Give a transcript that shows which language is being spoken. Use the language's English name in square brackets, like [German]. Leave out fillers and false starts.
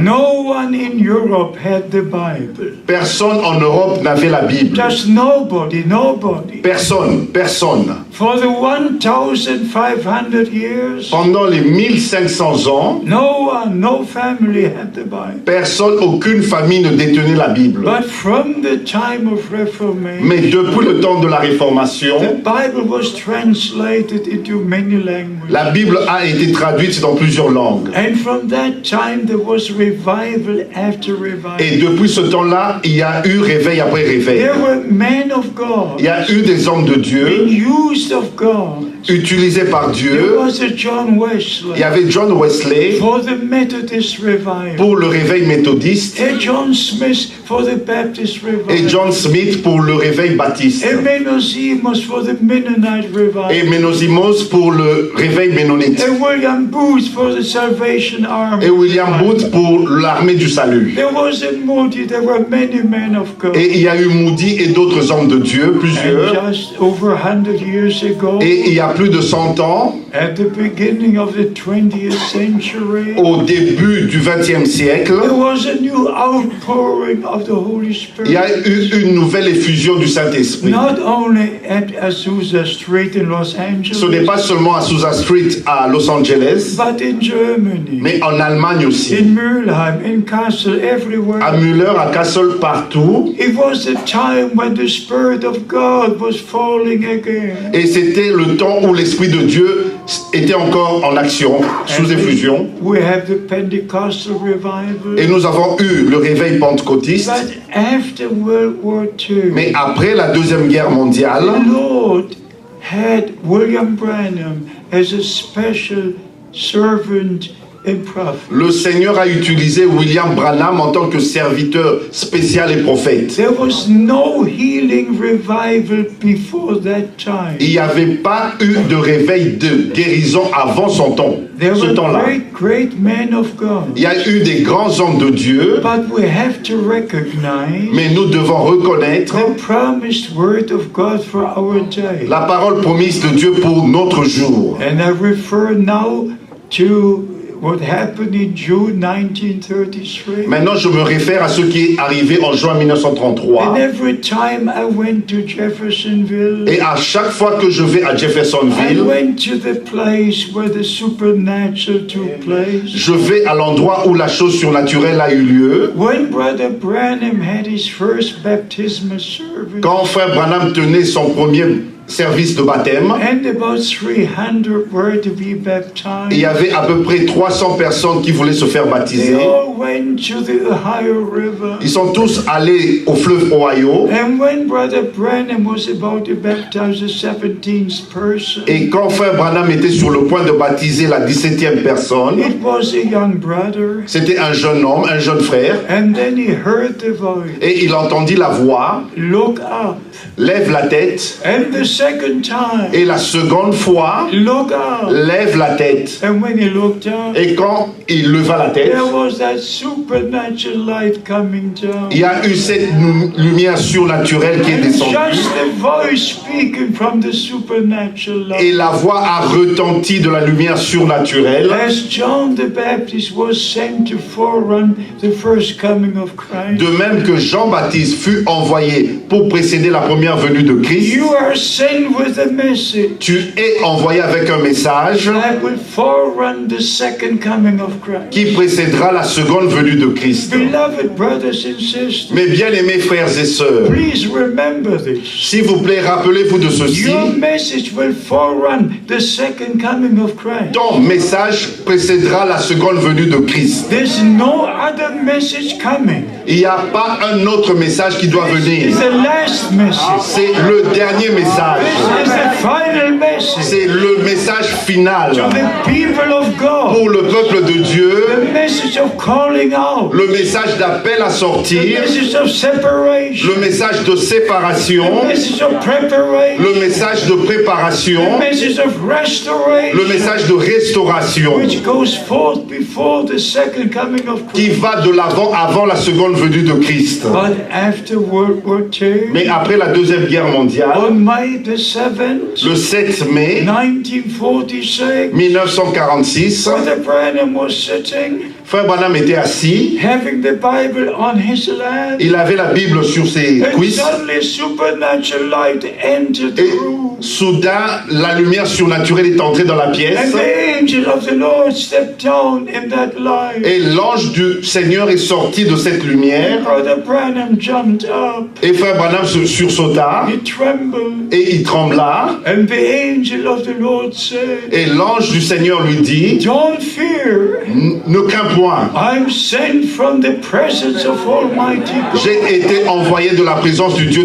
[English] no one in Europe had the Bible. [French] personne en Europe n'avait la Bible. [English] Just nobody. [French] Personne. [English] For the 1,500 years, [French] Pendant les 1500 ans, [English] no family had the Bible. [French] personne, aucune famille ne détenait la Bible. [English] But from the time of Reformation, [French] Mais depuis le temps de la Réformation, [English] the Bible was translated into many languages. [French] la Bible a été traduite dans plusieurs langues. [English] And from that time there was revival after revival. [French] Et depuis ce temps-là, il y a eu réveil après réveil. [English] There were men of God, [French] Il y a eu des hommes de [English] being [French] Dieu [English] used of God. [French] utilisés par [English] There [French] Dieu. [English] was a John [French] Il [English] Wesley [French] y avait John Wesley [English] for the Methodist revival, [French] pour le réveil méthodiste [English] and John Smith for the Baptist [French] et [English] revival, [French] John Smith pour le réveil baptiste [English] and Menosimus for the Mennonite [French] et [English] revival, [French] Ménosimos pour le réveil ménonite [English] and William Booth for the Salvation Army. [French] et William Booth pour l'armée du salut. [English] There was a Moody, there were many men of God. [French] Et il y a eu Moody et d'autres hommes de Dieu, [English] And [French] plusieurs. [English] just over 100 years ago, [French] Et il y a plus de 100 ans, [English] at the beginning of the 20th century, [French] au début du XXe siècle, [English] there was a new outpouring of the Holy Spirit. [French] il y a eu une nouvelle effusion du Saint-Esprit. [English] Not only at Azusa Street in Los [French] Ce n'est [English] Angeles, [French] pas seulement à Sousa Street à Los Angeles, [English] but in Germany, [French] mais en Allemagne aussi. [English] in Mülheim, in Kassel, everywhere. [French] À Müller, à Kassel, partout. [English] It was the time when the Spirit of God was falling again. [French] Et c'était le temps où l'Esprit de Dieu était encore en action, sous effusion. [English] We have the Pentecostal revival. [French] Et nous avons eu le réveil pentecôtiste. [English] But after World War II, [French] Mais après la Deuxième Guerre mondiale, [English] the Lord had William Branham as a special servant and prophet. [French] le Seigneur a utilisé William Branham en tant que serviteur spécial et prophète. [English] There was no healing revival before that time. [French] Il n'y avait pas eu de réveil de guérison avant son temps, [English] There [French] ce [English] were [French] temps-là. [English] great men of God. [French] Il y a eu des grands hommes de Dieu, [English] But we have to recognize [French] mais nous devons reconnaître [English] the promised word of God for our day. [French] la parole promise de Dieu pour notre jour. [English] And I refer now to what happened in June 1933. [French] Maintenant, je me réfère à ce qui est arrivé en juin [English] And [French] 1933. [English] every time I went to Jeffersonville, [French] Et à chaque fois que je vais à [English] I [French] Jeffersonville, [English] went to the place where the supernatural took place. [French] je vais à l'endroit où la chose surnaturelle a eu lieu. [English] When Brother Branham had his first baptismal service, [French] Quand frère Branham tenait son premier service de baptême, [English] and about 300 were to be [French] il y [English] baptized, [French] avait à peu près 300 personnes qui voulaient se faire [English] they [French] baptiser. [English] all went to the Ohio River. [French] Ils sont tous allés au fleuve Ohio. [English] And when Brother Branham was about to baptize the 17th person, [French] Et quand frère Branham était sur le point de baptiser la 17e personne, [English] it was a young brother. [French] c'était un jeune homme, un jeune frère, [English] And then he heard the voice, [French] et il entendit la voix, [English] look up. [French] lève la tête, [English] And the second time, [French] et la seconde fois, [English] look up. [French] lève la tête. [English] And when he looked up, [French] Et quand il leva la tête, [English] there was that supernatural light coming down. [French] il y a eu cette lumière surnaturelle qui est [English] And [French] descendue, [English] just the voice speaking from the supernatural [French] et [English] light. [French] la voix a retenti de la lumière surnaturelle, [English] As John the Baptist was sent to forerun the first coming of Christ, [French] de même que Jean-Baptiste fut envoyé pour précéder la première venue de Christ. [English] you are sent with a message [French] Tu es envoyé avec un message [English] that will forerun the second coming of Christ. [French] qui précédera la seconde venue de Christ. [English] Beloved brothers and sisters, [French] Mes bien-aimés frères et sœurs, [English] please remember this. [French] s'il vous plaît, rappelez-vous de ceci. [English] Your message will forerun the second coming of Christ. [French] Ton message précédera la seconde venue de Christ. [English] There's no other message coming. [French] Il n'y a pas un autre message qui doit venir. [English] It's the last message. [French] C'est le dernier message. [English] This is the final message [French] C'est le message final [English] to the people of God. [French] pour le peuple de Dieu. [English] The message of calling out. [French] Le message d'appel à [English] The [French] sortir. [English] message of separation. [French] Le message de séparation. [English] The message of preparation. [French] Le message de [English] The [French] préparation. [English] message of restoration. [French] Le message de restauration [English] Which goes forth before the second coming of [French] qui [English] Christ. [French] va de l'avant avant la seconde venue de Christ. [English] But after World War II, [French] Mais après la Deuxième Guerre mondiale, [English] on May the 7th, [French] le 7 mai [English] 1946, [French] 1946, [English] Brother Branham was sitting, [French] frère Branham était assis. [English] having the Bible on his lap, [French] Il avait la Bible sur ses [English] and [French] cuisses. [English] suddenly supernatural light entered the [French] Et [English] room. [French] soudain, la lumière surnaturelle est entrée dans la pièce. [English] And the angel of the Lord stepped down in that light. [French] Et l'ange du Seigneur est sorti de cette lumière. [English] Brother Branham jumped up. [French] Et frère Branham se sursauta. [English] He trembled. [French] Et il trembla. [English] And the angel of the Lord said, [French] Et l'ange du Seigneur lui dit, [English] don't fear. [French] ne crains point. [English] I'm sent from the presence of Almighty God [French] J'ai été envoyé de la présence du Dieu